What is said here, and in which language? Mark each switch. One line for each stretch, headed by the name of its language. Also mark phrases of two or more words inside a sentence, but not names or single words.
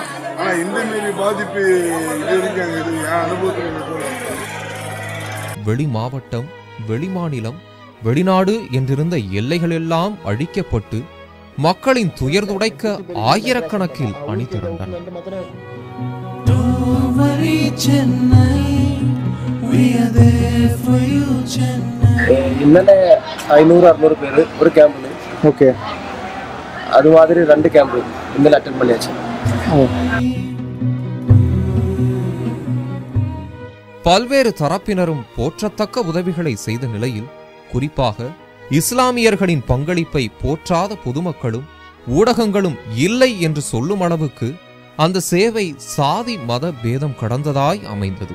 Tamil: ஆனால் இந்த மாரி பாதிப்பு இது வரைக்கும் இது என் அனுபவத்தில் வெளி மாவட்டம், வெளிமாநிலம், வெளிநாடு என்றிருந்த எல்லைகளெல்லாம் அழிக்கப்பட்டு மக்களின் துயர் துடைக்க ஆயிரக்கணக்கில் அணி திரண்டனர்.
Malayalam: ഇന്നലെ 500-600 പേര് ഒരു ക്യാമ്പില്. ഓക്കെ, അതുമാതിരി 2 ക്യാമ്പ് ഇന്നലെ അറ്റൻഡ് பண்ணியாச்சு.
Tamil: பல்வேறு தரப்பினரும் போற்றத்தக்க உதவிகளை செய்த நிலையில் குறிப்பாக இஸ்லாமியர்களின் பங்களிப்பை போற்றாத பொதுமக்களும் ஊடகங்களும் இல்லை என்று சொல்லும் அளவுக்கு அந்த சேவை சாதி மத பேதம் கடந்ததாய் அமைந்தது.